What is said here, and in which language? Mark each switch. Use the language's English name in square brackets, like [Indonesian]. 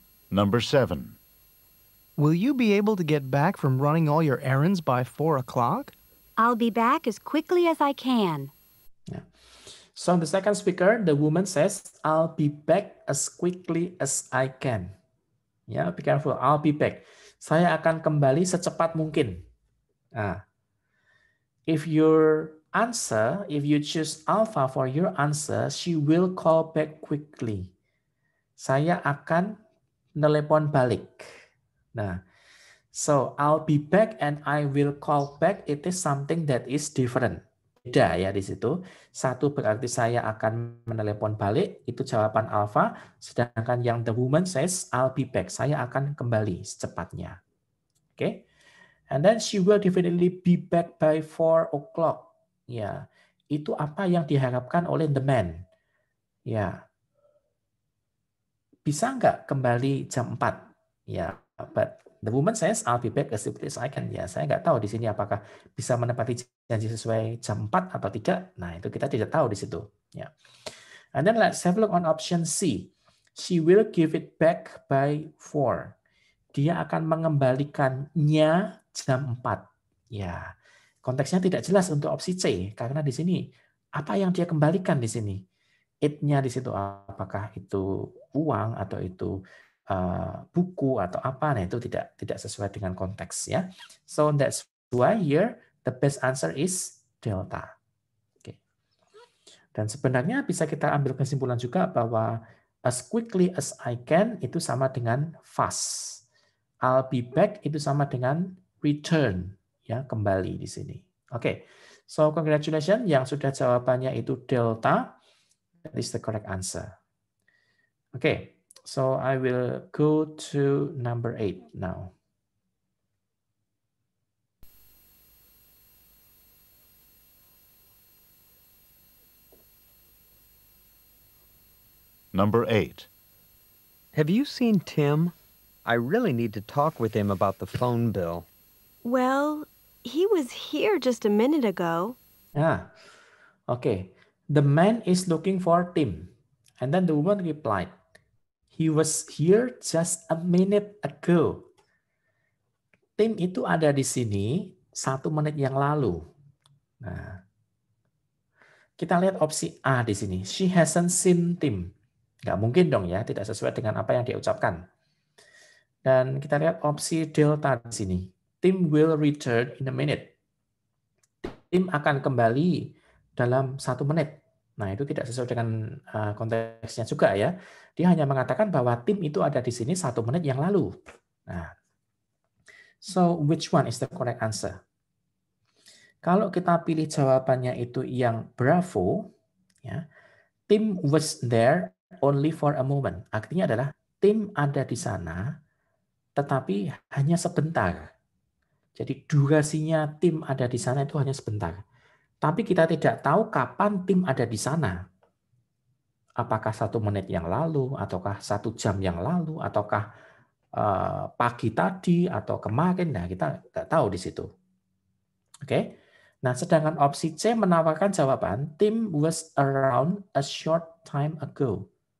[English] Number 7. Will you be able to get back from running all your errands by 4 o'clock? I'll be back as quickly as I can. Yeah. So the second speaker, the woman says, I'll be back as quickly as I can. Ya, be careful. I'll be back. [Indonesian] Saya akan kembali secepat mungkin. [English] Nah, if your answer, if you choose alpha for your answer, she will call back quickly. [Indonesian] Saya akan telepon balik. [English] Nah, so I'll be back and I will call back. It is something that is different. [Indonesian] Beda ya di situ. Satu berarti saya akan menelepon balik, itu jawaban alpha. Sedangkan yang [English] the woman says, I'll be back. [Indonesian] Saya akan kembali secepatnya. [English] Oke. Okay? And then she will definitely be back by 4 o'clock. [Indonesian] Ya, itu apa yang diharapkan oleh the man. Ya, bisa nggak kembali jam 4? [English] Ya, but the woman says, I'll be back as quickly as I can. [Indonesian] Ya, saya nggak tahu di sini apakah bisa menepati janji sesuai jam 4 atau tidak. Nah, itu kita tidak tahu di situ. Ya. [English] And then let's have a look on option C. She will give it back by 4. [Indonesian] Dia akan mengembalikannya jam 4. Ya, konteksnya tidak jelas untuk opsi C. Karena di sini, apa yang dia kembalikan di sini? It-nya di situ, apakah itu uang atau itu buku atau apa, nah itu tidak sesuai dengan konteks ya. [English] So that's why here the best answer is delta. [Indonesian] Oke. Dan sebenarnya bisa kita ambil kesimpulan juga bahwa [English] as quickly as I can [Indonesian] itu sama dengan fast. [English] I'll be back [Indonesian] itu sama dengan return, ya, kembali di sini. Oke. [English] So congratulations [Indonesian] yang sudah jawabannya itu delta. [English] That is the correct answer. Okay. So I will go to number 8 now. Number 8. Have you seen Tim? I really need to talk with him about the phone bill. Well, he was here just a minute ago. Okay. The man is looking for Tim. And then the woman replied, he was here just a minute ago. [Indonesian] Tim itu ada di sini 1 menit yang lalu. Nah, kita lihat opsi A di sini. [English] She hasn't seen Tim. [Indonesian] Nggak mungkin dong ya, tidak sesuai dengan apa yang dia ucapkan. Dan kita lihat opsi delta di sini. [English] Tim will return in a minute. [Indonesian] Tim akan kembali dalam 1 menit. Nah, itu tidak sesuai dengan konteksnya juga ya. Dia hanya mengatakan bahwa tim itu ada di sini 1 menit yang lalu. [English] Nah, so which one is the correct answer? [Indonesian] Kalau kita pilih jawabannya itu yang bravo, ya, [English] Tim was there only for a moment. [Indonesian] Artinya adalah tim ada di sana, tetapi hanya sebentar. Jadi durasinya tim ada di sana itu hanya sebentar. Tapi kita tidak tahu kapan tim ada di sana. Apakah 1 menit yang lalu, ataukah 1 jam yang lalu, ataukah pagi tadi, atau kemarin. Nah, kita nggak tahu di situ. Oke. Nah, sedangkan opsi C menawarkan jawaban, [English] Tim was around a short time ago.